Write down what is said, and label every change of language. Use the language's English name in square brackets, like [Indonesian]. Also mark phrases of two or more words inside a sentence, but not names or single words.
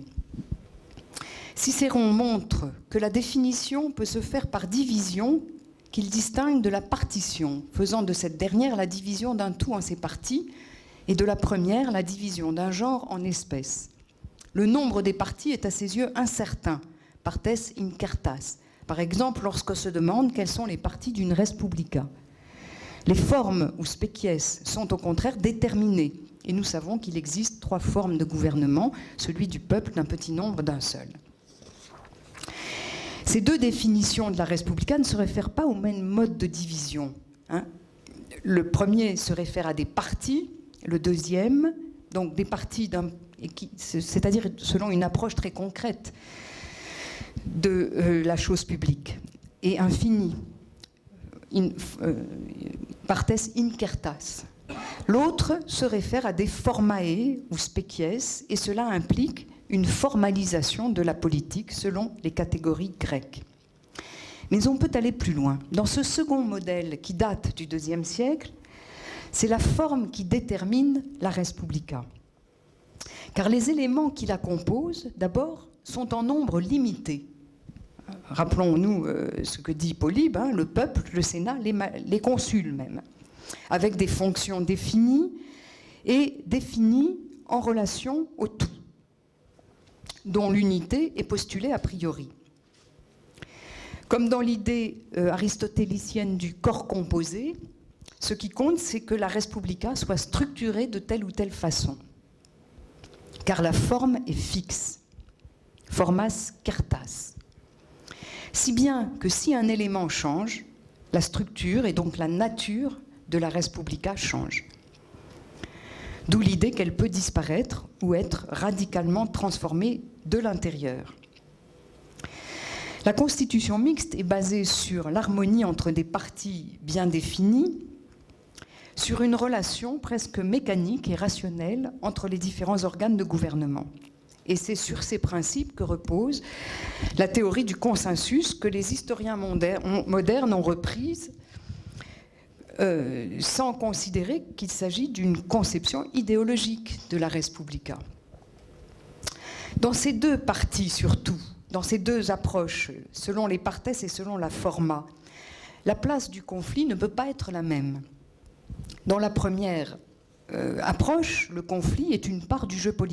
[French] Cicéron montre que la définition peut se faire par division qu'il distingue de la partition, faisant de cette dernière la division d'un tout en ses parties, et de la première la division d'un genre en espèces. Le nombre des parties est à ses yeux incertain, [Latin] partes incertas. [French] Par exemple, lorsqu'on se demande quelles sont les parties d'une [Latin] res publica. [French] Les formes ou species sont au contraire déterminées, et nous savons qu'il existe trois formes de gouvernement, celui du peuple, d'un petit nombre, d'un seul. Ces deux définitions de la [Latin] res publica [French] ne se réfèrent pas au même mode de division. Le premier se réfère à des parties, le deuxième, donc des parties, c'est-à-dire selon une approche très concrète de la chose publique, et infinie, [Latin] partes incertas. [French] L'autre se réfère à des formae ou species, et cela implique une formalisation de la politique selon les catégories grecques. Mais on peut aller plus loin. Dans ce second modèle qui date du IIe siècle, c'est la forme qui détermine la [Latin] res publica. [French] Car les éléments qui la composent, d'abord, sont en nombre limité. Rappelons-nous ce que dit Polybe, le peuple, le Sénat, les consuls même, avec des fonctions définies et définies en relation au tout, dont l'unité est postulée a priori. Comme dans l'idée aristotélicienne du corps composé, ce qui compte, c'est que la [Latin] res publica [French] soit structurée de telle ou telle façon. Car la forme est fixe. [Latin] Formas certas. [French] Si bien que si un élément change, la structure et donc la nature de la [Latin] res publica [French] change. D'où l'idée qu'elle peut disparaître ou être radicalement transformée de l'intérieur. La constitution mixte est basée sur l'harmonie entre des parties bien définies, sur une relation presque mécanique et rationnelle entre les différents organes de gouvernement. Et c'est sur ces principes que repose la théorie du consensus que les historiens modernes ont reprise sans considérer qu'il s'agit d'une conception idéologique de la [Latin] res publica. [French] Dans ces deux parties surtout, dans ces deux approches, selon les partes et selon la forma, la place du conflit ne peut pas être la même. Dans la première approche, le conflit est une part du jeu politique.